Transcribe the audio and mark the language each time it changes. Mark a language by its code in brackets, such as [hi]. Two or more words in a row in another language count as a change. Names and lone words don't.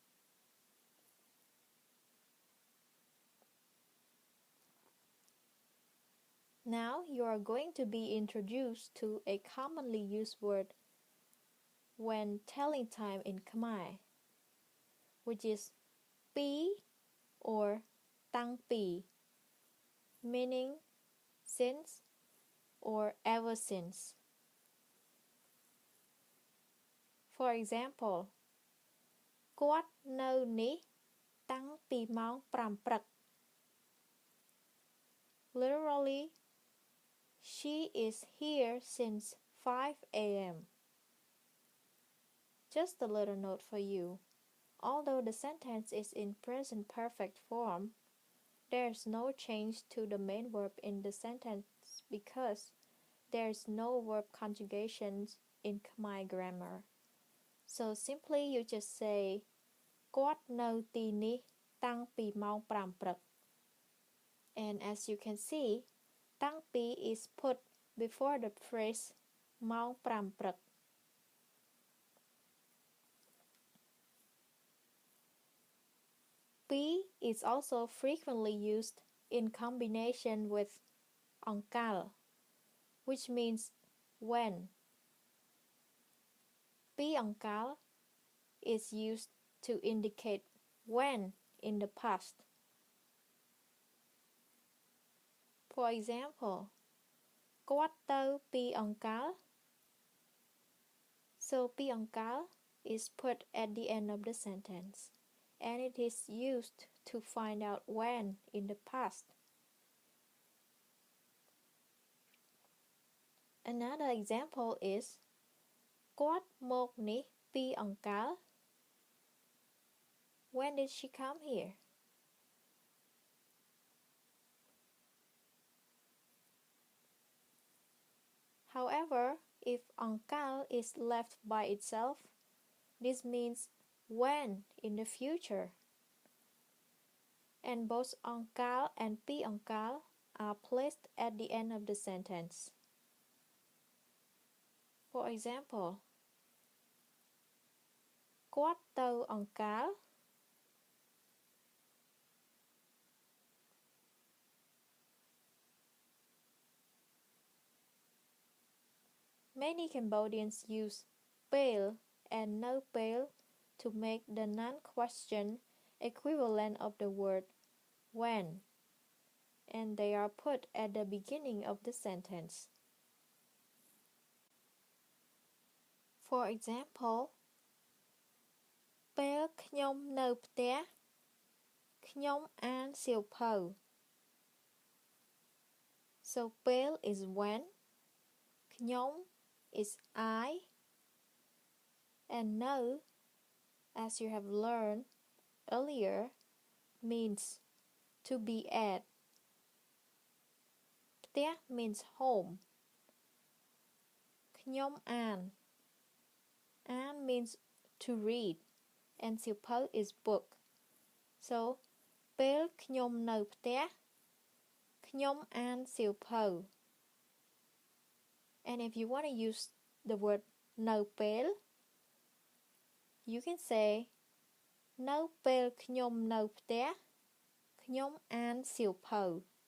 [en] Now you are going to be introduced to a commonly used word when telling time in Khmer, which is pi or tang pi, meaning since or ever since. For example, [km] គាត់នៅនេះតាំងពីម៉ោង 5 ព្រឹក. [en] Literally, she is here since 5 a.m. Just a little note for you. Although the sentence is in present perfect form, there's no change to the main verb in the sentence because there's no verb conjugations in Khmer grammar. So simply you just say [km] គាត់នៅទីនេះតាំងពីម៉ោង5ព្រឹក [en] And as you can see, [km] តាំងពី [en] is put before the phrase [km] ម៉ោង5ព្រឹក [en] P is also frequently used in combination with អង្កល which means when. [km] P អង្កល [en] is used to indicate when in the past. For example, [km] គាត់ទៅពីអង្កល [en] So [km] ពីអង្កល [en] is put at the end of the sentence, and it is used to find out when in the past. Another example is [km] គាត់មកនេះពីអង្កល [en] When did she come here? However, if អង្កល is left by itself, this means when in the future. And both អង្កល and [km] ពីអង្កល [en] are placed at the end of the sentence. For example, [km] គាត់ទៅអង្កល Many [en] Cambodians use ពេល and [km] នៅ ពេល [en] to make the non-question equivalent of the word when, and they are put at the beginning of the sentence. For example, [km] ពេលខ្ញុំនៅផ្ទះ ខ្ញុំអានសៀវភៅ So ពេល [en] is when, ខ្ញុំ is I, and នៅ as you have learned earlier, means to be at. ផ្ទះ means home. [km] ខ្ញុំអាន អាន [en] means to read, and សៀវភៅ is book. So [km] ពេលខ្ញុំនៅផ្ទះ ខ្ញុំអានសៀវភៅ [en] And if you want to use the word [km] នៅពេល [en] you can say [km] នៅពេលខ្ញុំនៅផ្ទះ ខ្ញុំអានសៀវភៅ